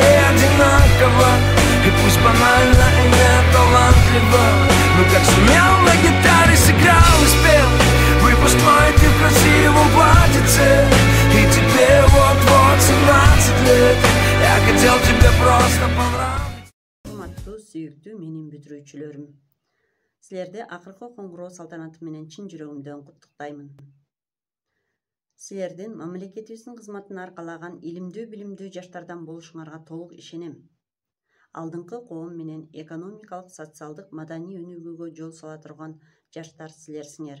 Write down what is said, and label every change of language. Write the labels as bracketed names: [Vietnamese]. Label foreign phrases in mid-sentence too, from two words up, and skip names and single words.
[Russian] одинаково, и пусть банально и не талантливо, но как сумел на гитаре сыграл и спел выпускной ты в красивом платьице, и тебе вот-вот 17 лет. Я хотел тебе просто понравиться. [Kyrgyz] Урматтуу сүйүктүү менин бүтүрүүчүлөрүм, силерди акыркы коңгуроо салтанаты менен чын жүрөгүмдөн куттуктаймын. Силердин мамлекетибиздин кызматын аркалаган илимдүү билимдүү жаштардан болушуңарга толук ишенем. Алдыңкы коом менен экономикалык, социалдык, маданий өнүгүүгө жол сала турган жаштар силерсиңер.